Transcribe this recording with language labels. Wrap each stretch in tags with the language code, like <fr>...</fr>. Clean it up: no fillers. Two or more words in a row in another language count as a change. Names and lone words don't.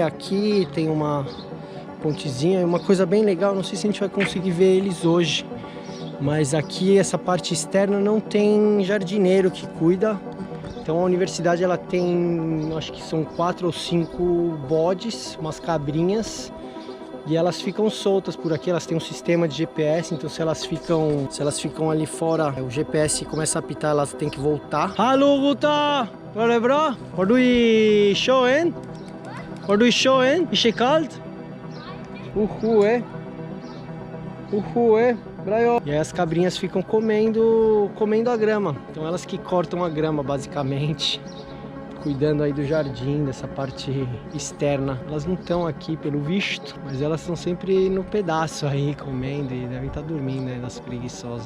<pt>Aqui tem uma pontezinha, uma coisa bem legal, não sei se a gente vai conseguir ver eles hoje, mas aqui essa parte externa não tem jardineiro que cuida. Então a universidade ela tem, acho que são 4 ou 5 bodes, umas cabrinhas, e elas ficam soltas por aqui. Elas têm um sistema de GPS, então se elas ficam ali fora, o GPS começa a apitar, elas têm que voltar.</pt> <no>Hallo Ruta, var det bra? Har du i sjøen? Har du i sjøen? Ikke kaldt?</no> <pt>E aí as cabrinhas ficam comendo a grama. Então elas que cortam a grama, basicamente, cuidando aí do jardim, dessa parte externa. Elas não estão aqui pelo visto, mas elas estão sempre no pedaço aí, comendo, e devem estar dormindo, né, das preguiçosas.</pt>